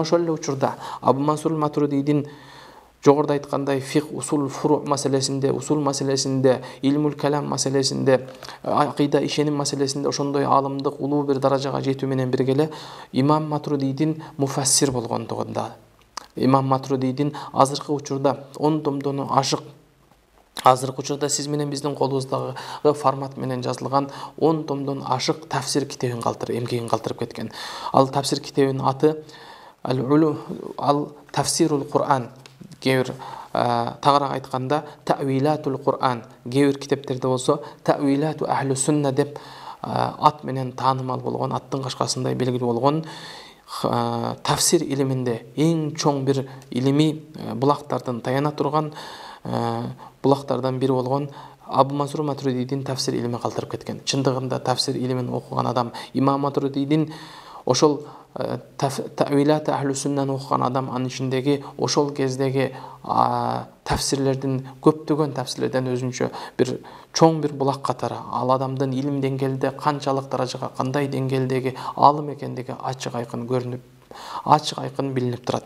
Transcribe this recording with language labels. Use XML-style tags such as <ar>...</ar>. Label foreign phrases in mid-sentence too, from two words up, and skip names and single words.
<ky>Мына ошол эле учурда Абу Мансур Матуридин жогоруда айткандай фих, усул, фуру маселесинде, усул маселесинде, илмул калам маселесинде, акыйда, ишеним маселесинде ошондой аалымдык улуу бир даражага жетүү менен бирге эле имам Матуридийдин муфассир болгондугунда, имам Матуридийдин азыркы учурда 10 томдон ашык, азыркы учурда сиз менен биздин колубуздагы формат менен жазылган 10 томдон ашык тафсир китебин эмгегин калтырып кеткен. Ал тафсир китебинин аты ал тафсирул Кур'ан.</ky> <kk>Кейбір тағырақ айтқанда</kk> <ky>тәуилатул Құр'ан, кейбір китептерде болса тәуилату ахлу сүнна деп ат менен таанымал болгон, аттың кашкасындай белгилүү болгон тафсир илиминде эң чоң бир илимий булактардан таяна турган булактардан бири болгон Абу Мансур Матуридийдин тафсир илими калтырып кеткен. Чындыгында тафсир илимин окуган адам имам Матуридийдин ошол Тәуилат ахлу сүннаны окуган адам анын ичиндеги ошол кездеги тафсирлердин көптөгөн тафсирлерден өзүнчө бир чоң бир булак катары, ал адамдын илим деңгээлде канчалык даражага, кандай деңгээлдеги аалым экендиги ачык айкын көрүнүп, ачык айкын билинип турат.</ky>